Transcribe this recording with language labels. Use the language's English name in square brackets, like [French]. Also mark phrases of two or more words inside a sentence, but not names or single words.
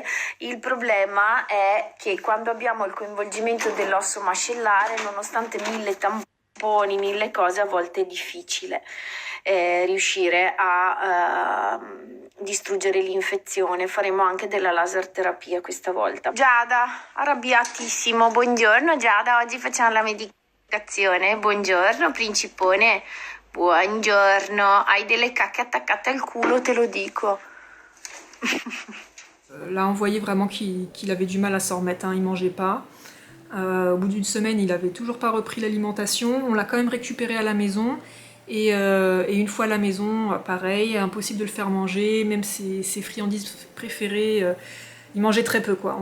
[Italian] Il problema è che quando abbiamo il coinvolgimento dell'osso mascellare, nonostante 1000 tamponi, 1000 cose, a volte è difficile riuscire a distruggere l'infezione. Faremo anche della laser terapia questa volta. Giada, arrabbiatissimo. Buongiorno Giada, oggi facciamo la medicazione. Buongiorno principone. Buongiorno, hai delle cacche attaccate al culo, te lo dico. [French] Là on voyait vraiment qu'il avait du mal à s'en remettre, hein, il mangeait pas. Au bout d'une semaine il avait toujours pas repris l'alimentation, on l'a quand même récupéré à la maison. Et une fois à la maison, pareil, impossible de le faire manger, même ses friandises préférées, il mangeait très peu quoi.